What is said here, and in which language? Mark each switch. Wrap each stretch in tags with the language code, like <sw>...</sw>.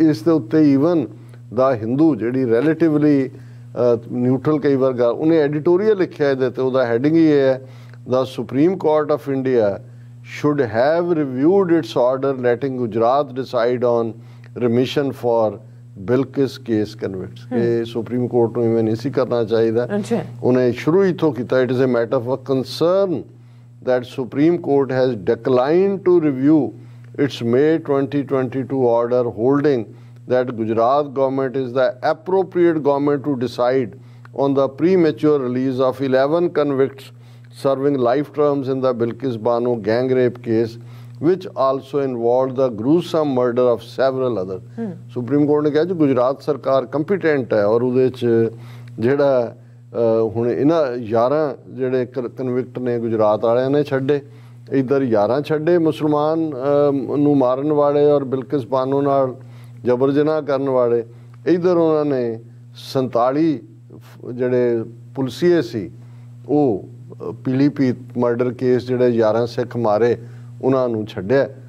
<pa>ਇਸ ਦੇ ਉੱਤੇ ਈਵਨ ਦਾ ਹਿੰਦੂ ਜਿਹੜੀ ਰਿਲੇਟਿਵਲੀ ਨਿਊਟਰਲ ਕਈ ਵਾਰ ਉਹਨੇ ਐਡੀਟੋਰੀਅਲ ਲਿਖਿਆ ਇਹਦੇ ਤੇ, ਉਹਦਾ ਹੈਡਿੰਗ ਹੀ ਇਹ ਹੈ, ਦਾ supreme court of India</pa> <en>should have reviewed its order letting Gujarat decide on remission for Bilkis case convicts।</en> <pa>ਕਿ ਸੁਪਰੀਮ ਕੋਰਟ ਨੂੰ ਇਵੇਂ ਨਹੀਂ ਸੀ ਕਰਨਾ ਚਾਹੀਦਾ। ਉਹਨੇ ਸ਼ੁਰੂ ਹੀ ਤੋਂ ਕੀਤਾ,</pa> <en>it is a matter of concern that Supreme Court has declined to review its May 2022 order holding that Gujarat government is the appropriate government to decide on the premature release of 11 convicts serving life terms in the Bilkis Bano gang rape case, which also involved the gruesome murder of several others।</en> <pa>Supreme court ਨੇ ਕਿਹਾ ਜੀ ਗੁਜਰਾਤ ਸਰਕਾਰ competent ਹੈ, ਔਰ ਉਹਦੇ 'ਚ ਜਿਹੜਾ ਹੁਣ ਇਹਨਾਂ 11 ਜਿਹੜੇ ਕਨਵਿਕਟ ਨੇ ਗੁਜਰਾਤ ਵਾਲਿਆਂ ਨੇ ਛੱਡੇ, ਇੱਧਰ 11 ਛੱਡੇ ਮੁਸਲਮਾਨ ਨੂੰ ਮਾਰਨ ਵਾਲੇ ਔਰ ਬਿਲਕਿਸ ਬਾਨੋ ਨਾਲ ਜਬਰ ਜਨਾਹ ਕਰਨ ਵਾਲੇ, ਇੱਧਰ ਉਹਨਾਂ ਨੇ 47 ਜਿਹੜੇ ਪੁਲਿਸੀਏ ਸੀ ਉਹ ਪੀਲੀਭੀਤ ਮਰਡਰ ਕੇਸ ਜਿਹੜੇ 11 ਸਿੱਖ ਮਾਰੇ ਉਹਨਾਂ ਨੂੰ ਛੱਡਿਆ।</pa>